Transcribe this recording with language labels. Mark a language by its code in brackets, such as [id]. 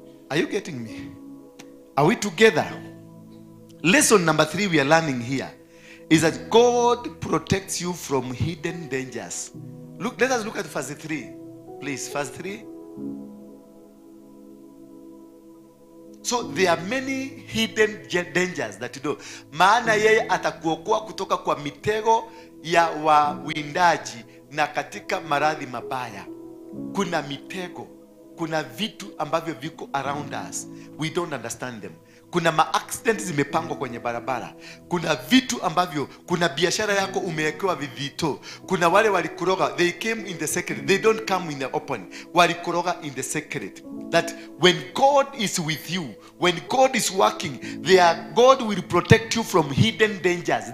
[en] Are you getting me? Are we together? Lesson number 3 we are learning here is that God protects you from hidden dangers. Look, let us look at verse 3. Please, verse 3. So there are many hidden dangers that you know. [sw] Maana yeye atakuokoa kutoka kwa mitego ya wawindaji na katika maradhi mabaya. Kuna mitego, kuna vitu ambavyo viko [en] around us. We don't understand them. [sw] Kuna ma-accidents zimepangwa kwenye barabara. Kuna vitu ambavyo, kuna biashara yako umewekewa vivito. Kuna wale walikuroga, [en] they came in the secret. They don't come in the open. [sw] Walikuroga [en] in the secret. That when God is with you, when God is working, God will protect you from hidden dangers.